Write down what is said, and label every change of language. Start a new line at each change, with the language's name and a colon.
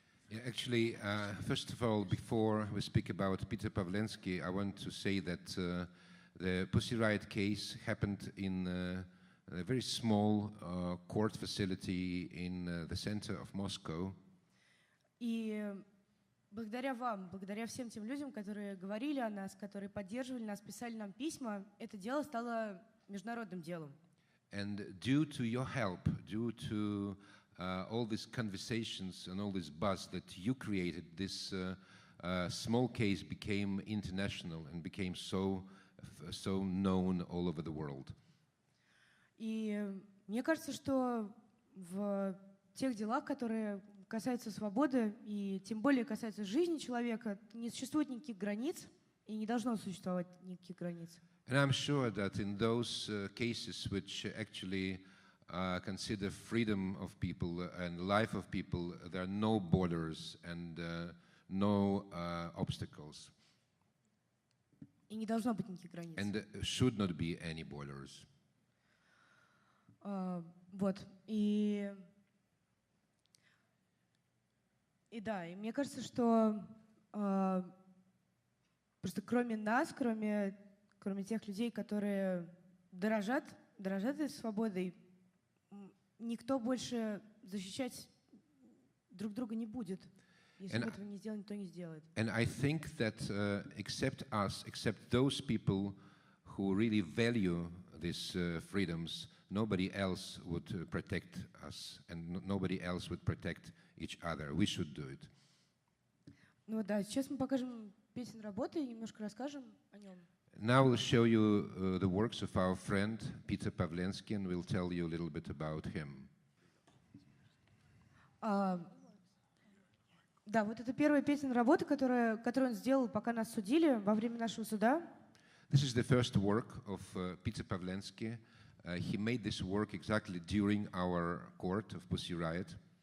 English: Yeah, actually, first of all, before we speak about Peter Pavlensky, I want to say that the Pussy Riot case happened in a very small court facility in the center of Moscow.
Russian: И благодаря вам, благодаря всем тем людям, которые говорили о нас, которые поддерживали нас, писали нам письма, это дело стало международным делом.
English: And due to your help, due to all these conversations and all this buzz that you created, this small case became international and became so known all over the world.
Russian: И мне кажется, что в тех делах, которые касаются свободы и тем более касаются жизни человека, не существует никаких границ и не должно существовать никаких границ.
English: And I'm sure that in those cases which actually consider freedom of people and life of people, there are no borders and no obstacles.
Russian: И не должно быть никаких границ.
English: And should not be any borders.
Russian: Вот. И да, и мне кажется, что просто кроме нас, кроме тех людей, которые дорожат этой свободой, никто больше защищать друг друга не будет. Если мы этого не сделаем, никто не сделает.
English: And I think that except us, except those people who really value these freedoms, nobody else would protect us, and nobody else would protect each other. We should do it.
Russian: Ну да, сейчас мы покажем песен работы и немножко расскажем о нем.
English: Now we'll show you the works of our friend Peter Pavlensky, and we'll tell you a little bit about him.
Russian: Да, вот это первая песня работы, которую он сделал, пока нас судили, во время нашего суда.
English: This is the first work of Peter Pavlensky. He made this work exactly during our court of Pussy Riot.